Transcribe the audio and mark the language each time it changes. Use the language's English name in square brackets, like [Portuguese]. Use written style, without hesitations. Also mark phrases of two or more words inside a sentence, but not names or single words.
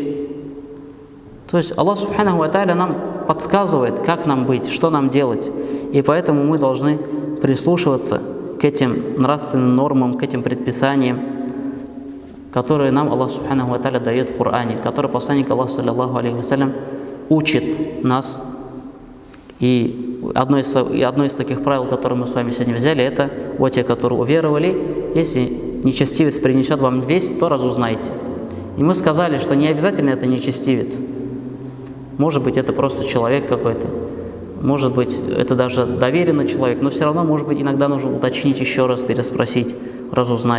[Russian] То есть Аллах [Arabic] سبحانه وتعالى [Russian] нам подсказывает, как нам быть, что нам делать. И поэтому мы должны прислушиваться к этим нравственным нормам, к этим предписаниям, которые нам Аллах [Arabic] سبحانه وتعالى [Russian] дает в Коране, которые посланник Аллаха [Arabic] صلى الله عليه وسلم [Russian] учит нас. И одно из таких правил, которые мы с вами сегодня взяли, это вот те, которые уверовали, если нечестивец принесет вам весть, то разузнайте. И мы сказали, что не обязательно это нечестивец. Может быть, это просто человек какой-то, может быть, это даже доверенный человек, но все равно, может быть, иногда нужно уточнить еще раз, переспросить, разузнать.